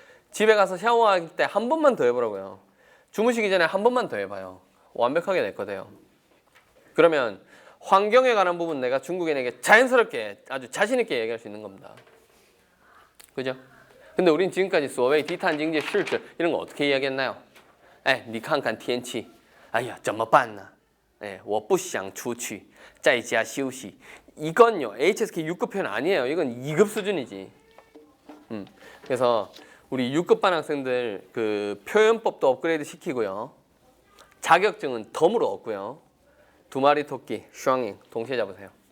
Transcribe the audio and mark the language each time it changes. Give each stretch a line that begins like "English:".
Korean: 집에 가서 샤워할 때 한 번만 더 해보라고요. 주무시기 전에 한 번만 더 해봐요. 완벽하게 낼 거돼요. 그러면 환경에 관한 부분 내가 중국인에게 자연스럽게 아주 자신 있게 얘기할 수 있는 겁니다. 그죠? 근데 우린 지금까지 所谓 디탄 징지 실질 이런 거 어떻게 이야기했나요?
Chinese: 你看看天气 哎呀怎么办呢?
Korean: 예,
Chinese: 我不想出去在家休息.
Korean: 이건요 HSK 6급 표현 아니에요. 이건 2급 수준이지. 그래서 우리 6급 반 학생들 그 표현법도 업그레이드 시키고요. 자격증은 덤으로 얻고요. 두 마리 토끼 슈앙잉 동시에 잡으세요.